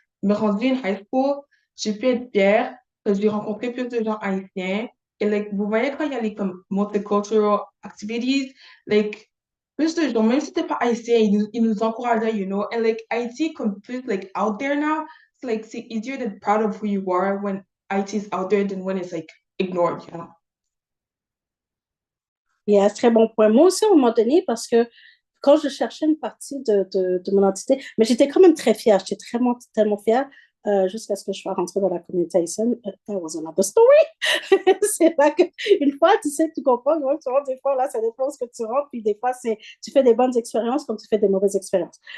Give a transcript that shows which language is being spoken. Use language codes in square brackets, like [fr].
[fr] Me rendu [en] in high school, [fr] j'ai pu être fière parce que j'ai rencontré plus de gens haïtiens. Et like, vous voyez quand il y a les comme [en] multicultural activities, like, [fr] plus de gens, même si t'es pas haïtien, ils nous encourageaient, [en] you know. And like, [fr] Haïti comme plus [en] like out there now. Like it's easier to be proud of who you are when IT is out there than when it's like ignored, you know. Yes, [fr] très bon point. Moi aussi, à un moment donné, parce que quand je cherchais une partie de mon entité, mais j'étais quand même très fière, j'étais tellement fière jusqu'à ce que je sois rentrée dans la communauté haïtienne. [en] That was another story. [fr] C'est là qu'une fois, tu sais, tu comprends, tu rentres des fois, là, ça dépend ce que tu rentres, puis des fois, tu fais des bonnes expériences comme tu fais des mauvaises expériences.